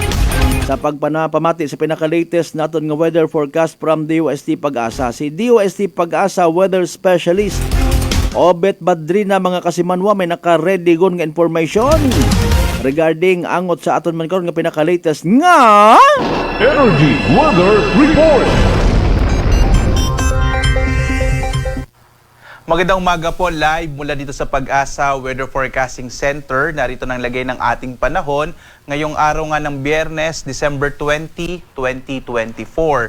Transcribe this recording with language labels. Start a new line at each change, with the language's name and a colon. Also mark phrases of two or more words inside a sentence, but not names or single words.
Hiligaynon: Sa pagpanapamati sa pinaka-latest naton nga
English: weather forecast from
Hiligaynon: DOST Pag-asa. Si DOST Pag-asa Weather Specialist Obet Badrina mga kasimanwa may naka-ready gon nga information regarding angot sa aton man karon nga pinaka-latest nga Energy Weather Report.
Filipino: Magandang umaga po, live mula dito sa Pag-asa Weather Forecasting Center. Narito nang lagay ng ating panahon ngayong araw nga ng Biyernes, December 20, 2024.